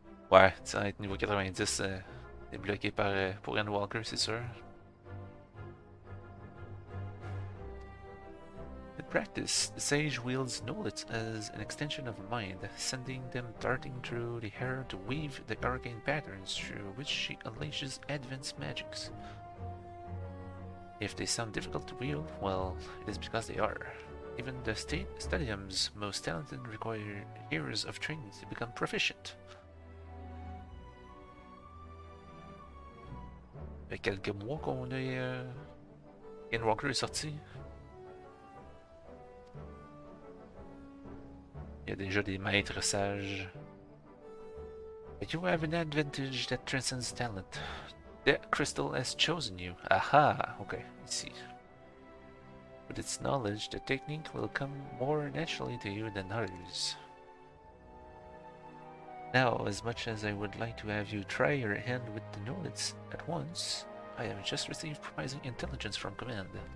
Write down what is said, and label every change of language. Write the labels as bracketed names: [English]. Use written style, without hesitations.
[French] Ouais, ça va être niveau 90, débloqué par pour Endwalker, c'est sûr. [English] In practice, the sage wields knowledge as an extension of her mind, sending them darting through the air to weave the arcane patterns through which she unleashes advanced magics. If they sound difficult to wield, well, it is because they are. Even the stadium's most talented require years of training to become proficient. [French] Il y a quelques mois qu'on a Endwalker est sorti. Il y a déjà des maîtres sages. [English] But you have an advantage that transcends talent. The crystal has chosen you. Aha! Okay, I see. With its knowledge, the technique will come more naturally to you than others. Now, as much as I would like to have you try your hand with the knowledge at once, I have just received promising intelligence from command.